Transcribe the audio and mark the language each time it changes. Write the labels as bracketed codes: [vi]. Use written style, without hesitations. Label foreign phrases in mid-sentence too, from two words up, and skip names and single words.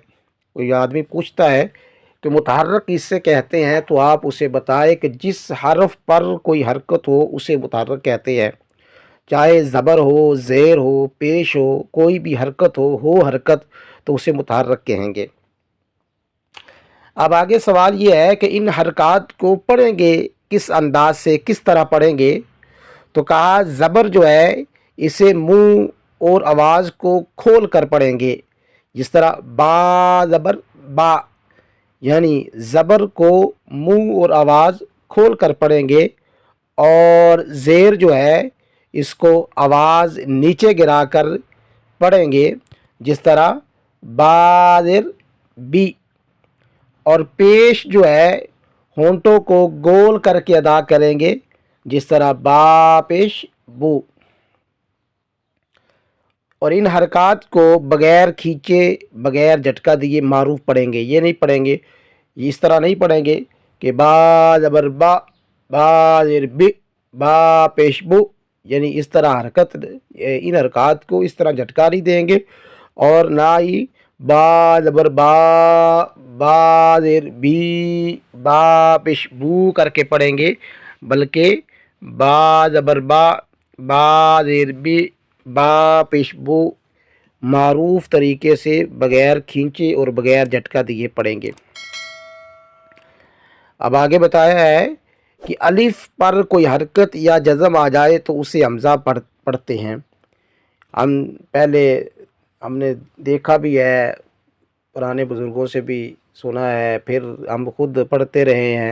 [ur] کوئی آدمی پوچھتا ہے کہ متحرک کس سے کہتے ہیں، تو آپ اسے بتائیں کہ جس حرف پر کوئی حرکت ہو اسے متحرک کہتے ہیں، چاہے زبر ہو، زیر ہو، پیش ہو، کوئی بھی حرکت ہو حرکت تو اسے متحرک کہیں گے۔ اب آگے سوال یہ ہے کہ ان حرکات کو پڑھیں گے کس انداز سے، کس طرح پڑھیں گے۔ تو کہا زبر جو ہے اسے منہ اور آواز کو کھول کر پڑھیں گے، جس طرح با زبر با، یعنی زبر کو منہ اور آواز کھول کر پڑھیں گے، اور زیر جو ہے اس کو آواز نیچے گرا کر پڑھیں گے، جس طرح با زیر بی، اور پیش جو ہے ہونٹوں کو گول کر کے ادا کریں گے، جس طرح با پیش بو۔ اور ان حرکات کو بغیر کھینچے، بغیر جھٹکا دیے معروف پڑھیں گے، یہ نہیں پڑھیں گے، اس طرح نہیں پڑھیں گے کہ با زبر با، با زیر بی، با پیش بو، یعنی اس طرح حرکت، ان حرکات کو اس طرح جھٹکا نہیں دیں گے، اور نہ ہی با زبر با، با زیر بی، با پیش بو کر کے پڑھیں گے، بلکہ با زبر با، با زیر بی، با پیش بو معروف طریقے سے بغیر کھینچے اور بغیر جھٹکا دیے پڑھیں گے۔ اب آگے بتایا ہے کہ الف پر کوئی حرکت یا جزم آ جائے تو اسے حمزہ پڑھتے ہیں، ہم پہلے ہم نے دیکھا بھی ہے، پرانے بزرگوں سے بھی سنا ہے، پھر ہم خود پڑھتے رہے ہیں۔